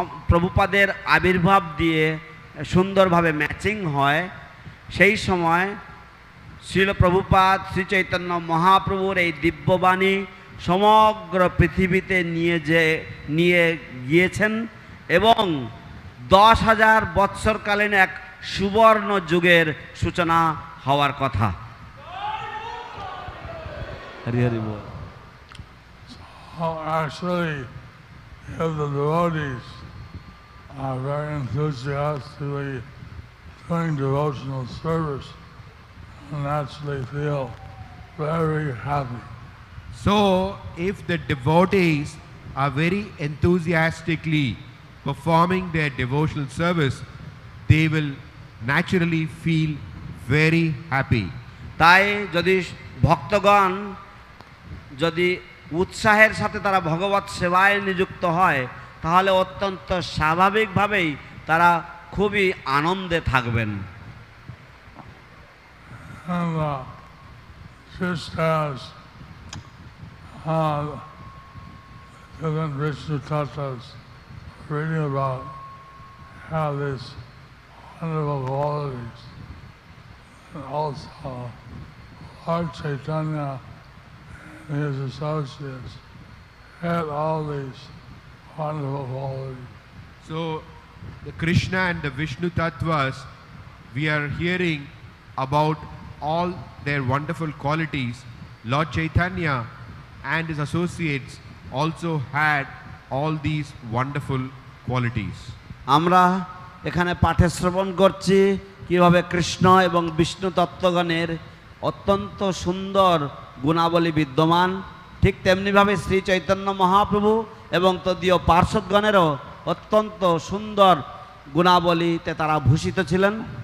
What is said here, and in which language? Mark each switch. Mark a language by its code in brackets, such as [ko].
[bn] প্রভুপাদের আবির্ভাব দিয়ে সুন্দরভাবে ম্যাচিং হয়, সেই সময় শ্রীল প্রভুপাদ শ্রী চৈতন্য মহাপ্রভুর এই দিব্যবাণী সমগ্র পৃথিবীতে নিয়ে গিয়েছেন এবং 10,000 বৎসরকালীন এক সুবর্ণ যুগের সূচনা হওয়ার কথা। হরি হরি বল। [en] Actually, if the devotees are very enthusiastically doing devotional service, and naturally feel very happy. So, if the devotees are very enthusiastically performing their devotional service, they will naturally feel very happy. [bn] তাই যদি ভক্তগণ যদি উৎসাহের সাথে তারা ভগবত সেবায় নিযুক্ত হয় তাহলে অত্যন্ত স্বাভাবিকভাবেই তারা খুবই আনন্দে থাকবেন। [en] And sisters, different Vishnu tattvas reading about how these wonderful qualities, and also Lord Chaitanya and his associates had all these wonderful qualities. So the Krishna and the Vishnu Tattvas, we are hearing about all their wonderful qualities. Lord Chaitanya and his associates also had all these wonderful qualities. [bn] আমরা এখানে পাঠে শ্রবণ করছি কিভাবে কৃষ্ণ এবং বিষ্ণু তত্ত্বগণের অত্যন্ত সুন্দর গুণাবলী বিদ্যমান, ঠিক তেমনিভাবে শ্রী চৈতন্য মহাপ্রভু এবং তদীয় পার্শ্বদগণেরও অত্যন্ত সুন্দর গুণাবলীতে তারা ভূষিত ছিলেন।